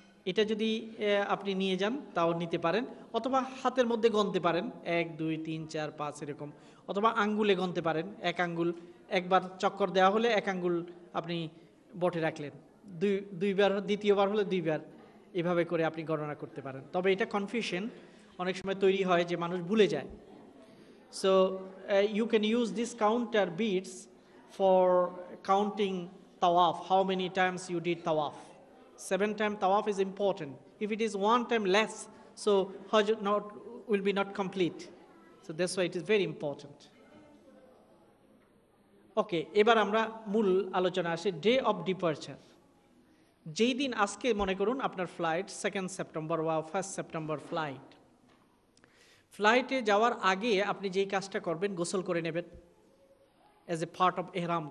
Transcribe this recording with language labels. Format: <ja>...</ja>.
<bn>এটা যদি আপনি নিয়ে যান তাও নিতে পারেন, অথবা হাতের মধ্যে গণতে পারেন 1 2 3 4 5 এরকম, অথবা আঙ্গুলে গণতে পারেন। এক আঙ্গুল একবার চক্কর দেওয়া হলে এক আঙ্গুল আপনি বটে রাখলেন, দুইবার, দ্বিতীয়বার হলে 2বার, এভাবে করে আপনি গণনা করতে পারেন। তবে এটা কনফিউশন অনেক সময় তৈরি হয় যে মানুষ ভুলে যায়।</bn> <en>So you can use these counter beads for counting tawaf, how many times you did tawaf. 7 times tawaf is important. If it is 1 time less, so Hajj will be not complete. So that's why it is very important.</en> <bn>Okay, এবার আমরা মূল আলোচনা আসি,</bn> <en>Day of departure.</en> <bn>যেই দিন আজকে মনে করুন আপনার ফ্লাইট 2 সেপ্টেম্বর বা 1 সেপ্টেম্বর ফ্লাইটে যাওয়ার আগে আপনি যেই কাজটা করবেন, গোসল করে নেবেন</bn> <en>As a part of এহরাম।</en>